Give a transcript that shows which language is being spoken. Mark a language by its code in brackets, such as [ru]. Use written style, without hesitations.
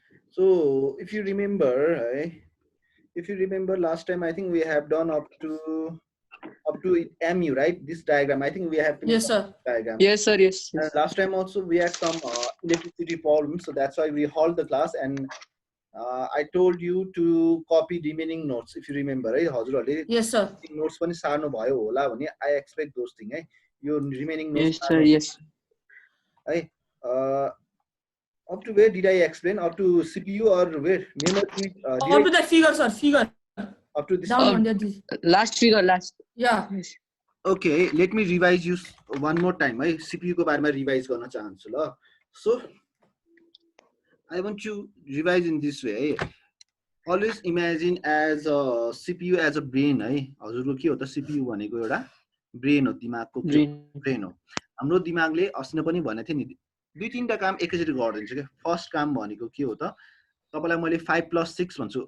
[en] So, if you remember, last time I think we have done up to MU, right? This diagram. I think we have finished Yes, sir. diagram. Yes, sir. Yes. And last time also we had some electricity problems, so that's why we halt the class and I told you to copy remaining notes if you remember, right? [ne] हजुरहरुले [en] Yes, sir. [ne] notes पनि सार्नु भयो होला भने [en] I expect those things [ne] है. [en] यो remaining notes. Yes, sir. Yes. है. Up to where did I explain? Up to CPU or where? Memory. Up to that figure, sir. Figure. Up to this. Down on that. Last figure. Last. Yeah. Yes. Okay, let me revise you one more time. [ne] है CPU को बारेमा revise गर्न चाहन्छु ल. [en] So I want to revise in this way. Always imagine as a CPU as a brain है. [ne] हजुरको के हो त CPU भनेको एउटा brain हो, दिमागको brain हो. हाम्रो दिमागले अस्ति पनि भनेथे नि दुई तीनटा काम एकैचोटी गर्दिन्छ के. फर्स्ट काम भनेको के हो त तपाईलाई मैले 5 + 6 भन्छु.